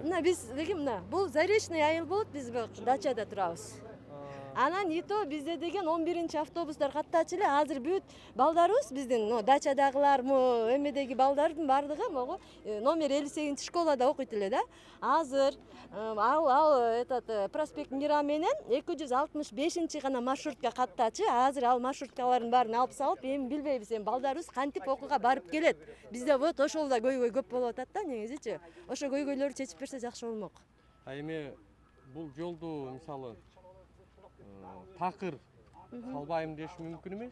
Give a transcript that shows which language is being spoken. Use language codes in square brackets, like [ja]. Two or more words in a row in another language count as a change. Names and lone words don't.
[ky] Мына биз деги мына бул Заречный айыл болот, биз дачада турабыз. Анан ито бизде деген 11-чи автобустар каттачу эле. Азыр бүт балдарыбыз биздин дачадагылар, эмедеги балдардын бардыгы могу номер 58-чи школада окуйт эле да. Азыр этот проспект Мира менен 265-чи гана маршрутка каттачу. Азыр ал маршруткалардын баарын алып салып, эми билбейбиз, эми балдарыбыз кантип окууга барып келет. Бизде вот ошол да көйгөй көп болуп атат да негизичи. Ошо көйгөйлөрдү чечип берсе жакшы болмок. Эми бул жолду мисалы такыр салбайм деш мүмкүн эмес.